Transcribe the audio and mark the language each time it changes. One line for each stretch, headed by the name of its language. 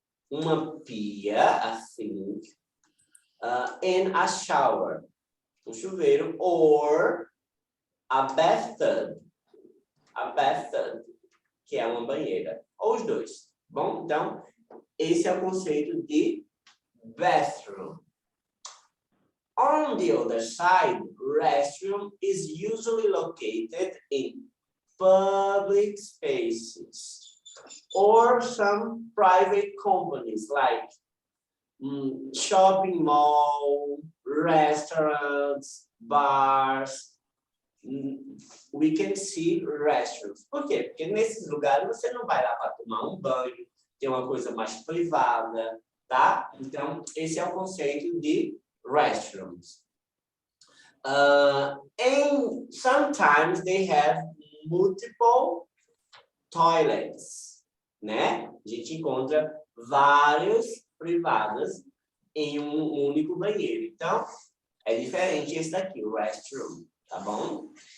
Portuguese: Uma pia, assim,
English: and a shower,
Portuguese: chuveiro,
English: or a bathtub,
Portuguese: que é uma banheira, ou os dois. Bom, então, esse é o conceito de bathroom.
English: On the other side, restroom is usually located in public spaces or some private companies like shopping mall, restaurants, bars. We can see restrooms.
Portuguese: Por quê? Porque nesses lugares você não vai lá para tomar um banho, tem uma coisa mais privada, tá? Então, esse é o conceito de restrooms.
English: And sometimes they have multiple toilets, né?
Portuguese: A gente encontra várias privadas em um único banheiro. Então, é diferente esse daqui, o restroom, tá bom?